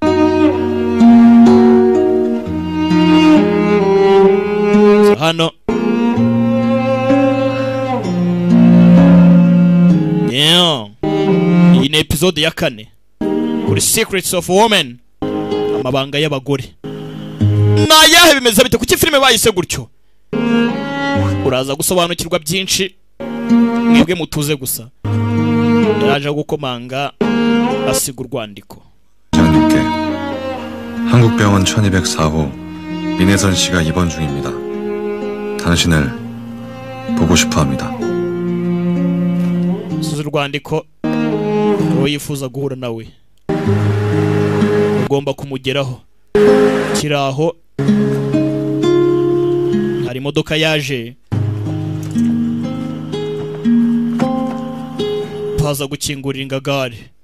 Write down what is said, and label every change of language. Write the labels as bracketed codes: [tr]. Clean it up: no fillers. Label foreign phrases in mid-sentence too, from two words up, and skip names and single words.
[rw] hano yeah iyi ni episode ya 4 kuri Secrets of Women amabanga y'abagore nayahe bimeze bite kuki filime bayise gutyo uraza gusobanukirwa byinshi mwebwe mutuze gusa yaje gukomanga asiga urwandiko [ko] 장님께 한국병원 1204호 민혜선 씨가 입원 중입니다. 당신을 보고 싶어 합니다. [rw] suza urwandiko uwo yifuza guhura nawe ugomba kumugeraho kiraho hari imodoka yaje paza gukingurira ingagare